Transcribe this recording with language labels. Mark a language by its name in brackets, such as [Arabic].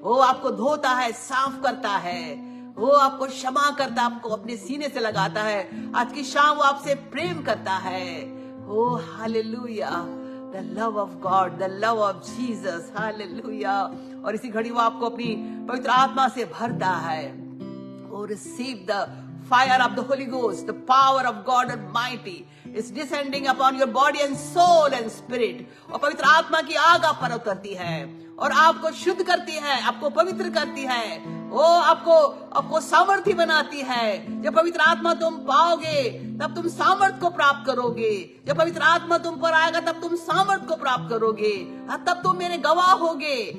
[Hindi] वो आपको धोता है, साफ करता है, वो आपको क्षमा करता है, आपको अपने सीने से लगाता है। आज की शाम वो आपसे प्रेम करता है। ओ hallelujah, [English] the love of God, the love of Jesus, [Hindi] hallelujah. और इसी घड़ी वो आपको अपनी पवित्र आत्मा से भरता है। [English] Oh, receive the fire of the Holy Ghost. The power of God Almighty is descending upon your body and soul and spirit. [Hindi] और पवित्र आत्मा की आग आप पर उतरती है और आपको शुद्ध करती है, आपको पवित्र करती है। वो आपको सामर्थ्य बनाती है। जब पवित्र आत्मा तुम पाओगे तब तुम सामर्थ को प्राप्त करोगे। जब पवित्र आत्मा तुम पर आएगा तब तुम सामर्थ को प्राप्त करोगे, तब तुम मेरे गवाह होगे।